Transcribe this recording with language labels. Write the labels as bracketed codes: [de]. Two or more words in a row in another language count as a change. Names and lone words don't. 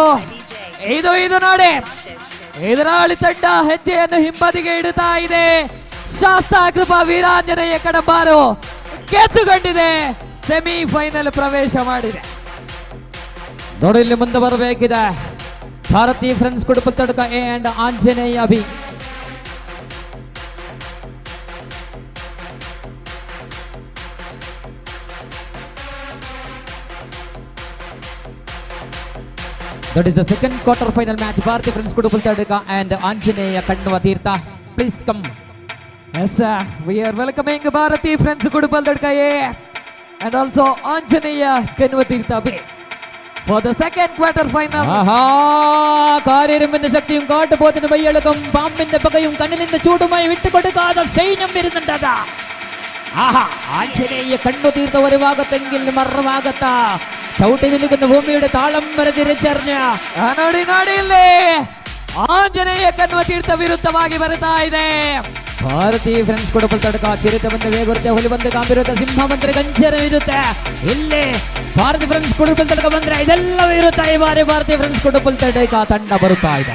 [kn] ಇದು ನೋಡಿ, ಎದುರಾಳಿ ತಂಡ ಹೆಜ್ಜೆಯನ್ನು ಹಿಂಬದಿಗೆ ಇಡುತ್ತಾ ಇದೆ. ಶಾಸ್ತಾಕೃಪಾ ವೀರಾಂಜನೇಯ ಕಡಂಬಾರು ಗೆದ್ದುಕೊಂಡಿದೆ, ಸೆಮಿಫೈನಲ್ ಪ್ರವೇಶ ಮಾಡಿದೆ. ನೋಡಿ, ಇಲ್ಲಿ ಮುಂದೆ ಬರಬೇಕಿದೆ ಭಾರತಿ ಫ್ರೆಂಡ್ಸ್ ಕುಡುಪಲ್ತಡಕ ಎ ಆ್ಯಂಡ್ ಆಂಜನೇಯ ಬಿ. [en] That is the second quarter final match. Bharati Friends Kudupaltadika and Anjaneya Kannuva Tirtha. Please come. Yes, we are welcoming Bharati Friends Kudupaltadika A and also Anjaneya Kannuva Tirtha B for the second quarter final. [ml] ആഹാ, കാരിരുമ്പിന്റെ ശക്തിയും കാട്ടുപോത്തിന്റെ വയ്യളക്കും പാമ്പിന്റെ പകയും കണ്ണിലിന്റെ ചൂടുമായി വിട്ടുകൊടുക്കാതെ സൈന്യം വരുന്നുണ്ടതാ. ആഹാ, ആഞ്ജനേയ കണ്ണു തീർത്ത ഒരു ഭാഗത്തെങ്കിൽ മറുഭാഗത്ത ചവിട്ടി നിൽക്കുന്ന ഭൂമിയുടെ താളം വരെ തിരിച്ചറിഞ്ഞ [kn] ನಾಡಿಲ್ಲೇ ಆಂಜನೇಯ ಕಣ್ಣುವ ತೀರ್ಥ ವಿರುದ್ಧವಾಗಿ ಬರ್ತಾ ಇದೆ. ಭಾರತಿ ಫ್ರೆಂಡ್ಸ್ ಕುಡುಪಲ್ತಡಕ ಚಿರಿತ ಬಂದ ವೇಗುರುತ್ತೆ, ಹುಲಿ ಬಂದ ಗಾಂಭೀರ್ಯತೆ, ಸಿಂಹ ಬಂದ್ರೆ ಗಂಜನವಿರುತ್ತೆ. ಇಲ್ಲಿ ಭಾರತಿ ಫ್ರೆಂಡ್ಸ್ ಕುಡುಪಲ್ತಡಕ ಬಂದ್ರೆ ಇದೆಲ್ಲವೂ ಇರುತ್ತೆ. ಈ ಬಾರಿ ಭಾರತಿ ಫ್ರೆಂಡ್ಸ್ ಕುಡುಪಲ್ತಡಕ ತಂಡ ಬರುತ್ತಾ ಇದೆ.